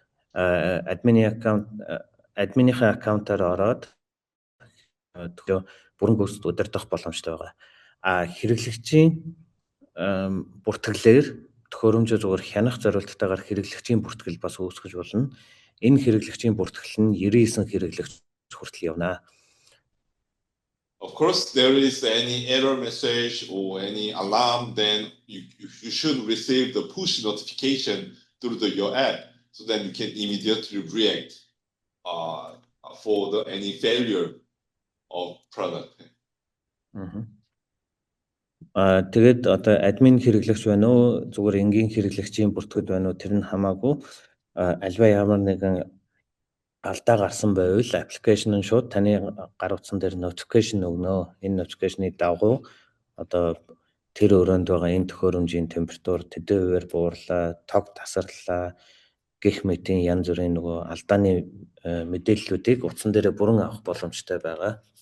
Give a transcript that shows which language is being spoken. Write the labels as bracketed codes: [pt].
[mn] Админийхээ аккаунтаар ороод бүрэн гүйцэд удирдах боломжтой байгаа. Хэрэглэгчийн бүртгэлээр төхөөрөмжөө зүгээр хянах зорилттойгоор хэрэглэгчийн бүртгэл бас үүсгэж болно. Энэ хэрэглэгчийн бүртгэл нь 99 хэрэглэгч хүртэл явна. [en] Of course, there is any error message or any alarm, then you should receive the push notification through your app, so then you can immediately react for any failure of product. [mn] Тэгээд одоо админ хэрэглэгч байна уу зүгээр энгийн хэрэглэгчийн бүртгэл байна уу тэр нь хамаагүй альва ямар нэгэн алдаа гарсан байвал аппликейшн нь шууд таны гар утсан дээр notification өгнө. Энэ notification-ы дагуу одоо тэр өрөөнд байгаа энэ төхөөрөмжийн температур тэдэн хувиар буурлаа, тог тасарлаа гэх мэтийн янз бүрийн нөгөө алдааны мэдээллүүдийг утсан дээр бүрэн авах боломжтой байгаа.